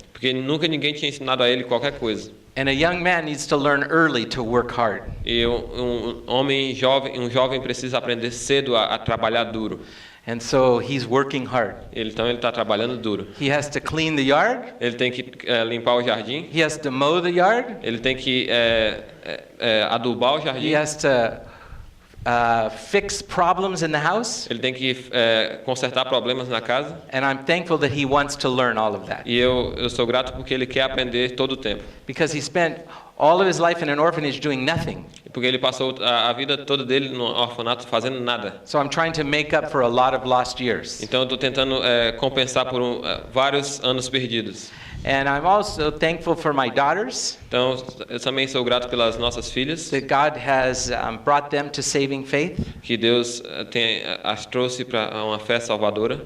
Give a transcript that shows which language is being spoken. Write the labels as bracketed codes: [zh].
[pt] Porque nunca ninguém tinha ensinado a ele qualquer coisa. [en] And a young man needs to learn early to work hard. [pt] E um jovem precisa aprender cedo a trabalhar duro. [en] And so he's working hard. [pt] Então ele está trabalhando duro. [en] He has to clean the yard. [pt] Ele tem que limpar o jardim. [en] He has to mow the yard. [pt] Ele tem que adubar o jardim. [en] He has to fix problems in the house. [pt] Ele tem que consertar problemas na casa. [en] And I'm thankful that he wants to learn all of that. [pt] E eu sou grato porque ele quer aprender todo o tempo. [en] Because he spent all of his life in an orphanage doing nothing. [pt] Porque ele passou a vida toda dele no orfanato fazendo nada. [en] So I'm trying to make up for a lot of lost years. [pt] Então eu estou tentando compensar por vários anos perdidos. [en] And I'm also thankful for my daughters. [pt] Então eu também sou grato pelas nossas filhas. [en] That God has brought them to saving faith. [pt] Que Deus as trouxe para uma fé salvadora.